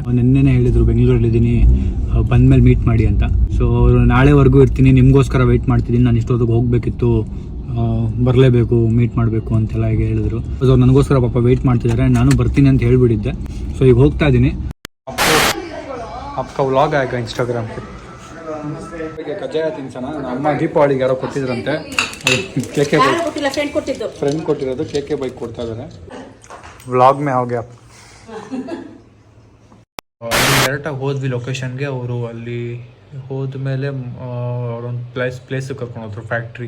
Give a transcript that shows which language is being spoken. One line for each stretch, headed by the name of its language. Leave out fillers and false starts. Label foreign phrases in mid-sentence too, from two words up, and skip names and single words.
Kannada: ನಿನ್ನೆನೇ ಹೇಳಿದ್ರು ಬೆಂಗಳೂರಲ್ಲಿದ್ದೀನಿ, ಬಂದಮೇಲೆ ಮೀಟ್ ಮಾಡಿ ಅಂತ. ಸೊ ಅವರು ನಾಳೆವರೆಗೂ ಇರ್ತೀನಿ, ನಿಮಗೋಸ್ಕರ ವೆಯ್ಟ್ ಮಾಡ್ತಿದ್ದೀನಿ, ನಾನು ಇಷ್ಟೊತ್ತಿಗೆ ಹೋಗಬೇಕಿತ್ತು, ಬರಲೇಬೇಕು, ಮೀಟ್ ಮಾಡಬೇಕು ಅಂತೆಲ್ಲ ಈಗ ಹೇಳಿದ್ರು. ಸೊ ನನಗೋಸ್ಕರ ಪಾಪ ವೆಯ್ಟ್ ಮಾಡ್ತಿದ್ದಾರೆ. ನಾನು ಬರ್ತೀನಿ ಅಂತ ಹೇಳಿಬಿಟ್ಟಿದ್ದೆ. ಸೊ ಈಗ ಹೋಗ್ತಾ ಇದ್ದೀನಿ.
Hindi: आपका व्लॉग आएगा इंस्टाग्राम पे
Kannada: ಕಜ್ಜಾಯ ತಿನ್ಸೋಣ. ನಮ್ಮ ಅಮ್ಮ ದೀಪಾವಳಿಗೆ ಯಾರೋ ಕೊಟ್ಟಿದ್ರಂತೆ, ಕೇಕೆ ಬೈಕ್ ಕೊಟ್ಟಿಲ್ಲ, ಫ್ರೆಂಡ್ ಕೊಟ್ಟಿದ್ದು. ಫ್ರೆಂಡ್ ಕೊಟ್ಟಿರೋದು ಕೇಕೆ ಬೈಕ್ ಕೊಡ್ತಾ ಇದ್ದಾರೆ. ವ್ಲಾಗ್ ಮೇ ಹೋಗ್ಯಾ ಡೈರೆಕ್ಟಾಗಿ ಹೋದ್ವಿ ಲೊಕೇಶನ್ಗೆ. ಅವರು ಅಲ್ಲಿ ಹೋದ್ಮೇಲೆ ಅವರೊಂದು ಪ್ಲೇಸಿಗೆ ಕರ್ಕೊಂಡು ಹೋದ್ರು, ಫ್ಯಾಕ್ಟ್ರಿ.